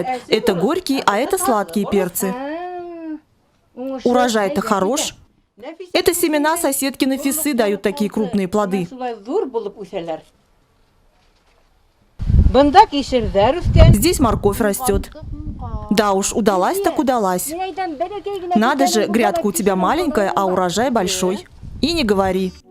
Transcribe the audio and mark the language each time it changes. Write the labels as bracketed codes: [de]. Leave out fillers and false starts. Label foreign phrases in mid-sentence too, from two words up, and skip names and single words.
[ru] Это горькие, а это сладкие перцы. Урожай-то хорош. Это семена соседки Нафисы дают такие крупные плоды. [tt] Бында кишердәр үскән. [ru] Здесь морковь растет. Да уж, удалась так удалась. Надо же, грядка у тебя маленькая, а урожай большой. И не говори.